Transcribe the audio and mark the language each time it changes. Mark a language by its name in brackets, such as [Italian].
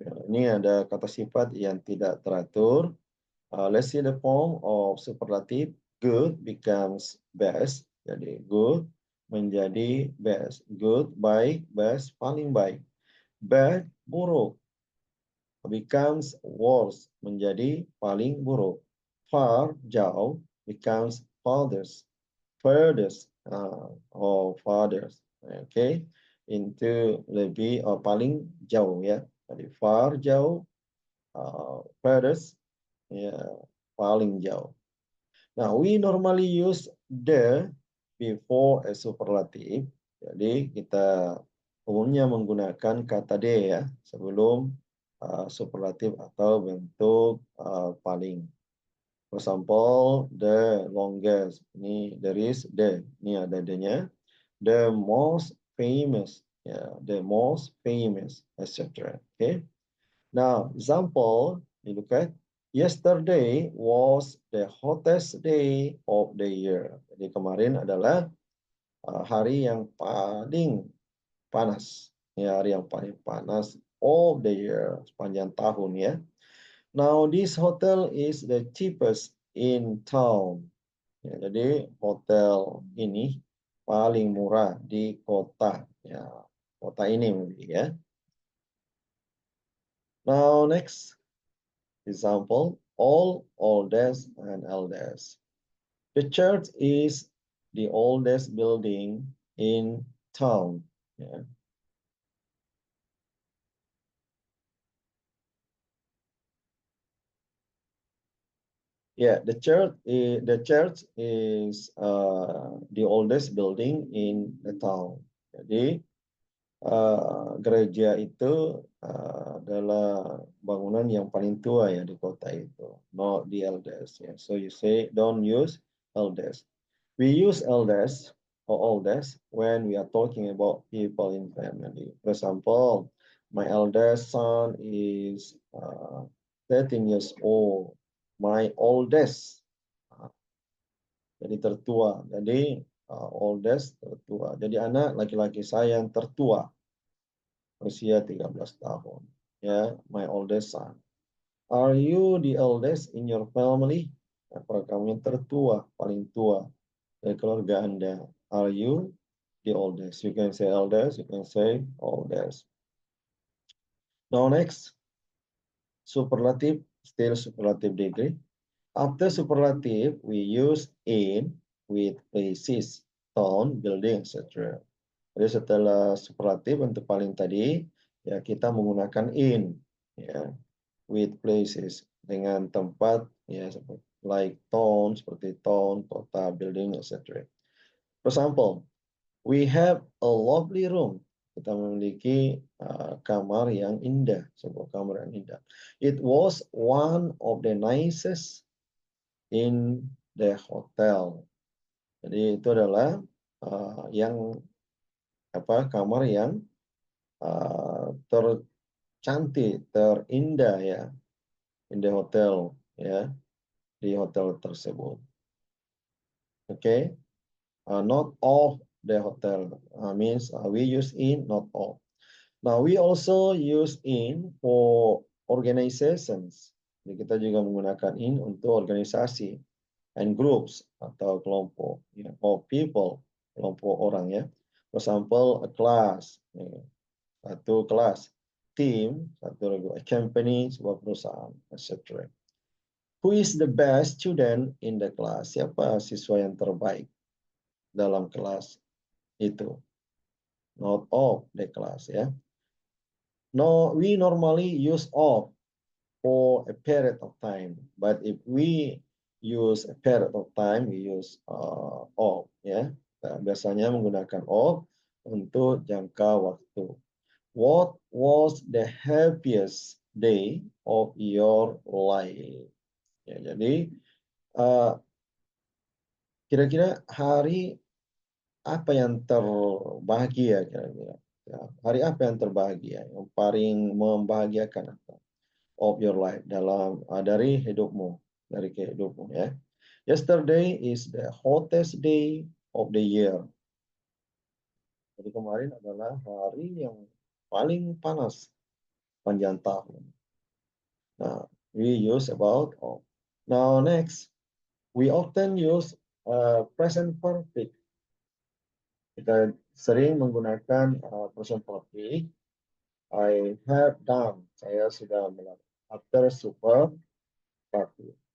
[Indonesian] Ini ada kata sifat yang tidak teratur. [English] Let's see the form of superlative. Good becomes best. [Indonesian] Jadi good menjadi best. Good, baik, best, paling baik. Bad, buruk. [English] Becomes worse. [Indonesian] Menjadi paling buruk. [English] Far, jauh. Becomes farthest. Furthest or farthest. Okay. [Indonesian] Into lebih paling jauh ya. Jadi far, jauh. Furthest. Ya, paling jauh. [English] Now, we normally use the before a superlative. [Indonesian] Jadi, kita umumnya menggunakan kata de ya sebelum superlatif atau bentuk paling. [English] For example, the longest. Ini there is the. [Indonesian] Ini ada the-nya. [English] The most famous. Ya, the most famous, etc. Okay. Now, example, you look at yesterday was the hottest day of the year. [Indonesian] Jadi kemarin adalah hari yang paling panas. Ya, hari yang paling panas [English] of the year, [Indonesian] sepanjang tahun ya. [English] Now, this hotel is the cheapest in town. [Indonesian] Ya, jadi hotel ini paling murah di kota. Ya, kota ini mungkin ya. [English] Now, next. Example, all, oldest, and eldest. The church is the oldest building in town. Yeah. Yeah, the church is the oldest building in the town. [Indonesian] Jadi gereja itu adalah bangunan yang paling tua ya di kota itu, [English] not the eldest. Yeah. So you say don't use eldest. We use eldest or oldest when we are talking about people in family. For example, my eldest son is 13 years old. My oldest, [Indonesian] jadi tertua. Jadi oldest tertua. Jadi anak laki-laki saya yang tertua usia 13 tahun. [English] Ya, my oldest son. Are you the eldest in your family? [Indonesian] Apakah kamu yang tertua, paling tua dari keluarga Anda? [English] Are you the oldest? You can say eldest, you can say oldest. Now next, superlative, still superlative degree. After superlative, we use in with places, town, building, etc. [Indonesian] Jadi setelah superlatif untuk paling tadi, ya kita menggunakan in, ya, [English] with places [Indonesian] dengan tempat, ya seperti [English] like town, [Indonesian] seperti town, kota, building, etc. [English] For example, we have a lovely room. [Indonesian] Kita memiliki kamar yang indah, sebuah kamar yang indah. [English] It was one of the nicest in the hotel. [Indonesian] Jadi itu adalah yang kamar yang tercantik, terindah ya, [English] in the hotel [Indonesian] ya, di hotel tersebut. [English] Okay, not of the hotel means we use in, not of. Now we also use in for organizations. [Indonesian] Jadi kita juga menggunakan in untuk organisasi [English] and groups [Indonesian] atau kelompok ya, [English] or people, [Indonesian] kelompok orang ya. [English] For example, a class, ya, [Indonesian] satu kelas, [English] team, satu a company, [Indonesian] sebuah perusahaan, [English] etc. Who is the best student in the class? [Indonesian] Siapa siswa yang terbaik dalam kelas itu? [English] Not of the class, ya. No, we normally use of for a period of time. But if we use a period of time, we use of, ya. [Indonesian] Nah, biasanya menggunakan of untuk jangka waktu. [English] What was the happiest day of your life? [Indonesian] Ya, jadi kira-kira hari apa yang terbahagia kira-kira? Ya, hari apa yang terbahagia, yang paling membahagiakan apa? [English] Of your life [Indonesian] dari hidupmu, dari kehidupmu, ya. [English] Yesterday is the hottest day of the year. [Indonesian] Jadi kemarin adalah hari yang paling panas panjang tahun. [English] Nah, we use about of. Now next, we often use present perfect. [Indonesian] Kita sering menggunakan present perfect. [English] I have done. [Indonesian] Saya sudah melakukan. [English] After super perfect.